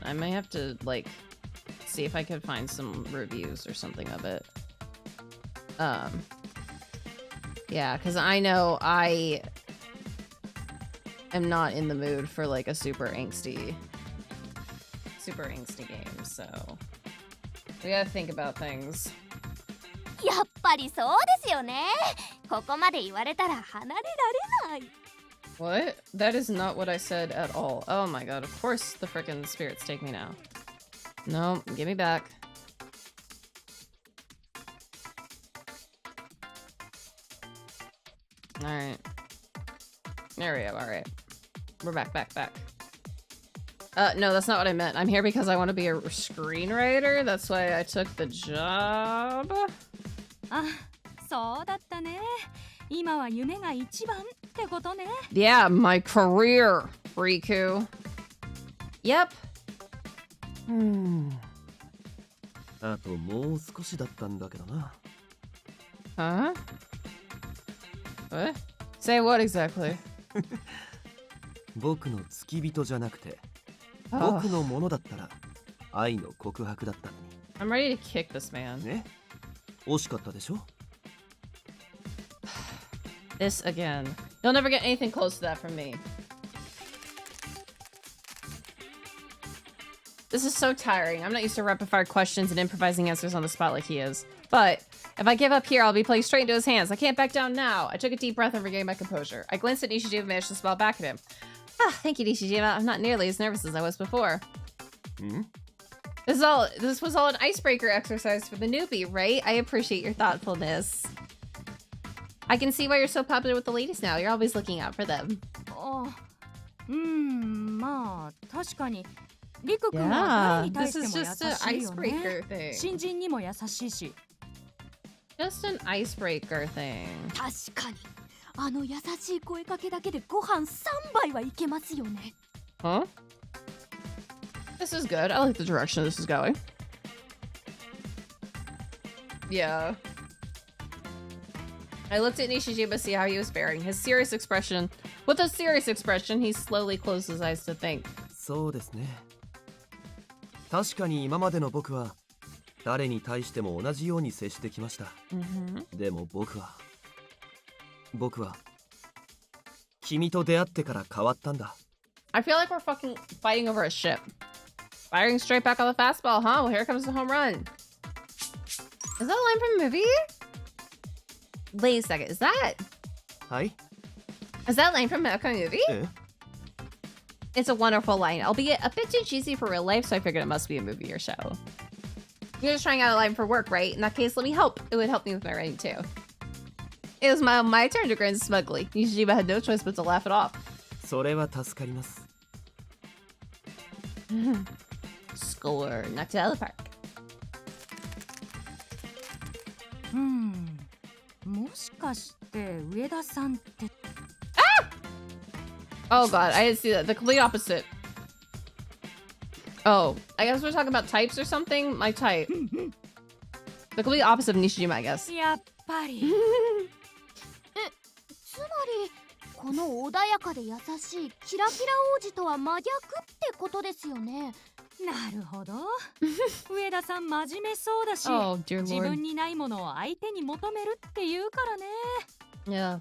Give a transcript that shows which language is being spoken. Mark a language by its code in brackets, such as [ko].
[en] I may have to, like, see if I could find some reviews or something of it. Yeah, because I know I am not in the mood for, like, a super angsty game, so we gotta think about things. [ja] やっぱりそうですよね。ここまで言われたら離れられない。 [en] What? That is not what I said at all. Oh my god, of course the frickin' spirits take me now. No, give me back. Alright. There we go, alright. We're back. No, that's not what I meant. I'm here because I want to be a screenwriter. That's why I took the job. [ja] あ、そうだったね。今は夢が一番ってことね。 [en] Yeah, my career, Riku. Yep. [ja] あともう少しだったんだけどな。 [en] Huh? What? Say what exactly? [ja] 僕の付き人じゃなくて、 [en] Oh. [ja] 僕のものだったら愛の告白だったのに。 [en] I'm ready to kick this man. [ja] ね？惜しかったでしょ? [en] This again. You'll never get anything close to that from me. This is so tiring. I'm not used to rapid fire questions and improvising answers on the spot like he is. But if I give up here, I'll be playing straight into his hands. I can't back down now. I took a deep breath and regained my composure. I glanced at Nishijima and managed to smile back at him. Ah, thank you, Nishijima. I'm not nearly as nervous as I was before. This was all an icebreaker exercise for the newbie, right? I appreciate your thoughtfulness. I can see why you're so popular with the ladies now. You're always looking out for them. [ja] あ、まあ確かにリク君は誰に対しても優しいよね。 [en] This is just an icebreaker thing. [ja] 新人にも優しいし。 [en] Just an icebreaker thing. [ja] 確かにあの優しい声かけだけでご飯3杯はいけますよね。 [en] Huh? This is good. I like the direction this is going. Yeah. I looked at Nishijima to see how he was faring. With a serious expression, he slowly closed his eyes to think. [ja] そうですね。確かに今までの僕は誰に対しても同じように接してきました。でも僕は君と出会ってから変わったんだ。 [en] I feel like we're fucking fighting over a ship. Firing straight back on the fastball, huh? Well, here comes the home run. Is that a line from a movie? Wait a second, is that? [ja] はい？ [en] Is that a line from a movie? [ja] え？ [en] It's a wonderful line, albeit a bit too cheesy for real life, so I figured it must be a movie or show. You're just trying out a line for work, right? In that case, let me help. It would help me with my writing too. It was my turn to grin smugly. Nishijima had no choice but to laugh it off. [ja] それは助かります。 [en] Score, knocked it out of the park. [ja] もしかして上田さんって。 [en] Oh god, I didn't see that. The complete opposite. Oh, I guess we're talking about types or something? My type. The complete opposite of Nishijima, I guess. [ja] やっぱりつまりこの穏やかで優しいキラキラ王子とは真逆ってことですよね。なるほど上田さん真面目そうだし [en] Oh, dear [ja] 自 [en] lord. [ja] 分にないものを相手に求めるって言うからね